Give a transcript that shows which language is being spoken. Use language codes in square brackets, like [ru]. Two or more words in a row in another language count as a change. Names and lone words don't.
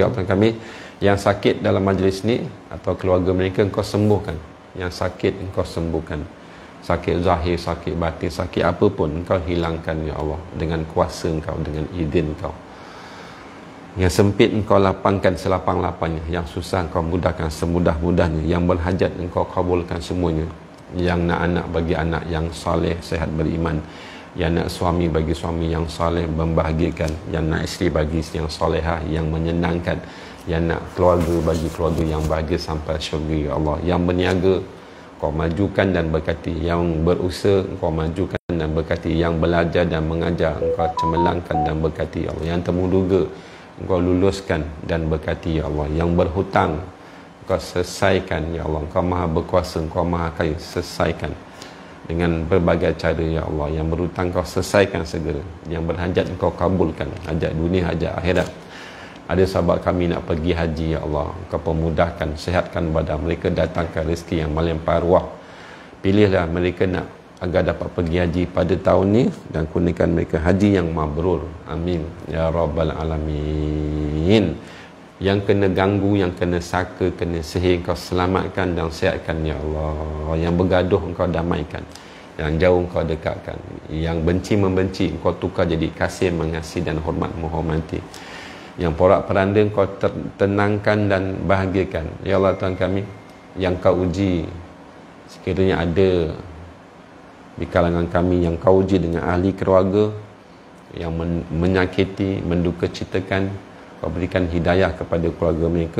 [ms] Ya Tuhan kami, yang sakit dalam majlis ni atau keluarga mereka, Engkau sembuhkan. Yang sakit Engkau sembuhkan. Sakit zahir, sakit batin, sakit apapun, Engkau hilangkan [ar] يا الله, [ms] dengan kuasa Engkau, dengan izin Engkau. Yang sempit Engkau lapangkan selapang-lapangnya, yang susah Engkau mudahkan semudah-mudahnya, yang berhajat Engkau kabulkan semuanya. Yang nak anak bagi anak yang soleh, sehat, beriman. Yang nak suami bagi suami yang soleh, membahagiakan. Yang nak isteri bagi isteri yang solehah, yang menyenangkan. Yang nak keluarga bagi keluarga yang bahagia sampai syurga [ar] يا الله. [ms] Yang berniaga Kau majukan dan berkati. Yang berusaha Kau majukan dan berkati. Yang belajar dan mengajar Engkau cemerlangkan dan berkati [ar] يا الله. [ms] Yang temu duga Engkau luluskan dan berkati [ar] يا الله. [ms] Yang berhutang Engkau selesaikan [ar] يا الله. [ms] Engkau maha berkuasa, Engkau maha kaya, selesaikan dengan berbagai cara [ar] يا الله. [ms] Yang berhutang Engkau selesaikan segera. Yang berhajat Engkau kabulkan, hajat dunia, hajat akhirat. Ada sahabat kami nak pergi haji [ar] يا الله, [ms] Engkau pemudahkan, sehatkan badan mereka, datangkan rezeki yang melimpah ruah. Pilihlah mereka nak agar dapat pergi haji pada tahun ni dan kurniakan mereka haji yang mabrur. [ar] آمين يا رب العالمين. [ms] Yang kena ganggu, yang kena saka, kena sihir, Engkau selamatkan dan sihatkan [ar] يا الله. [ms] Yang bergaduh Engkau damaikan, yang jauh Engkau dekatkan, yang benci membenci Engkau tukar jadi kasih, mengasihi dan hormat menghormati. Yang porak-peranda Engkau tenangkan dan bahagiakan [ar] يا الله. [ms] Tuhan kami, yang Kau uji, sekiranya ada di kalangan kami yang Kau uji dengan ahli keluarga yang menyakiti, mendukacitakan, Kau berikan hidayah kepada keluarga mereka.